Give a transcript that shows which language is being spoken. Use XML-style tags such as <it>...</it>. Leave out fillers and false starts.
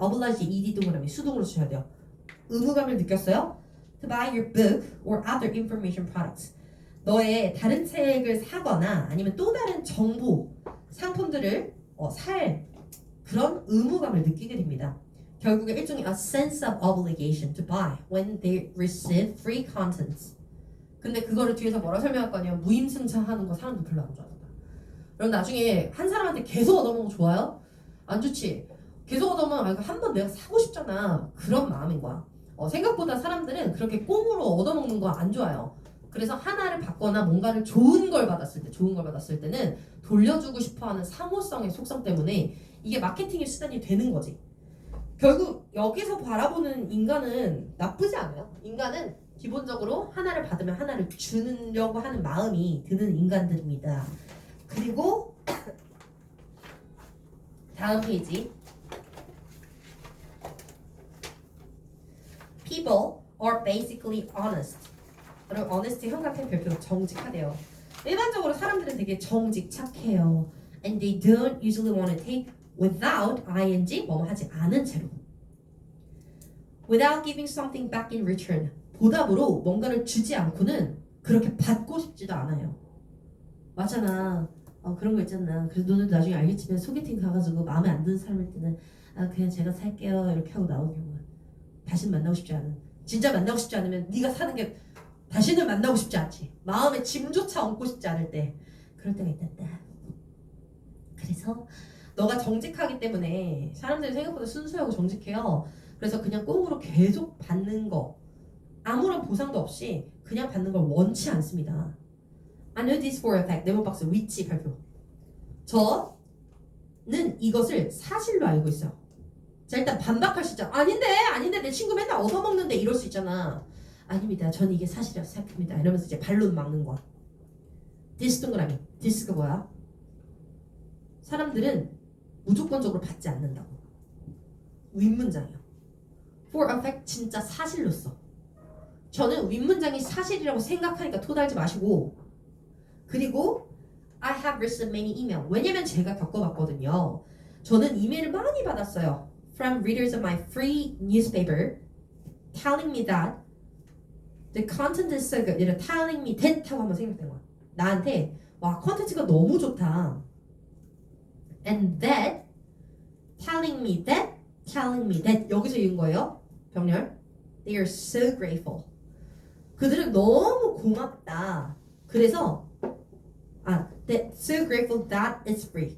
<ko>obliged ed 동그라미 수동으로 써야 돼요. 의무감을 느꼈어요?</ko> <en>to buy your book or other information products.</en> <ko>너의 다른 책을 사거나 아니면 또 다른 정보 상품들을 살 그런 의무감을 느끼게 됩니다. 결국에 일종의</ko> <en>a sense of obligation to buy when they receive free contents.</en> <ko>근데 그거를 뒤에서 뭐라 설명할 거냐? 무임승차하는 거 사람들 별로 안 좋아한다. 그럼 나중에 한 사람한테 계속 얻어먹는 거 좋아요? 안 좋지. 계속 얻어먹으면 한 번 내가 사고 싶잖아. 그런 마음인 거야. 생각보다 사람들은 그렇게 꽁으로 얻어먹는 거 안 좋아요. 그래서 하나를 받거나 뭔가를 좋은 걸 받았을 때는 돌려주고 싶어하는 사모성의 속성 때문에 이게 마케팅의 수단이 되는 거지. 결국 여기서 바라보는 인간은 나쁘지 않아요. 인간은 기본적으로 하나를 받으면 하나를 주려고 하는 마음이 드는 인간들입니다. 그리고 다음 페이지.</ko> <en>People are basically honest.</en> <ko>여러분 honest 형 같은 별표로 정직하대요. 일반적으로 사람들은 되게 정직착해요.</ko> <en>And they don't usually want to take without ing</en> <ko>뭐뭐 하지 않은 채로.</ko> <en>Without giving something back in return.</en> <ko>보답으로 뭔가를 주지 않고는 그렇게 받고 싶지도 않아요. 맞잖아. 그런 거 있잖아. 그래서 너는 나중에 알겠지만 소개팅 가가지고 마음에 안 드는 사람일 때는 그냥 제가 살게요 이렇게 하고 나오는 경우는 다시는 만나고 싶지 않은. 진짜 만나고 싶지 않으면 네가 사는 게 다시는 만나고 싶지 않지. 마음에 짐조차 얹고 싶지 않을 때 그럴 때가 있단다. 그래서 너가 정직하기 때문에 사람들이 생각보다 순수하고 정직해요. 그래서 그냥 꽁으로 계속 받는 거 아무런 보상도 없이 그냥 받는 걸 원치 않습니다.</ko> <en>I know this for a fact.</en> <ko>네모박스 위치 발표. 저는 이것을 사실로 알고 있어요. 자 일단 반박할 수 있잖아. 아닌데 내 친구 맨날 얻어먹는데 이럴 수 있잖아. 아닙니다. 저는 이게 사실이라고 생각합니다. 이러면서 이제 반론 막는 거야. 디스 동그라미. 디스가 뭐야? 사람들은 무조건적으로 받지 않는다고. 윗문장이요.</ko> <en>For a fact</en> <ko>진짜 사실로서. 저는 윗문장이 사실이라고 생각하니까 토달지 마시고 그리고</ko> <en>I have received many email.</en> <ko>왜냐면 제가 겪어봤거든요. 저는 이메일을 많이 받았어요.</ko> <en>From readers of my free newspaper telling me that the content is so good.</en> <ko>얘를</ko> <en>telling me that</en> <ko>하고 한번 생각된 거야. 나한테 와 컨텐츠가 너무 좋다.</ko> <en>And that telling me that</en> <ko>여기서 이은 거예요. 병렬.</ko> <en>They are so grateful.</en> <ko>그들은 너무 고맙다. 그래서</ko> <en>that so grateful that it's free.</en>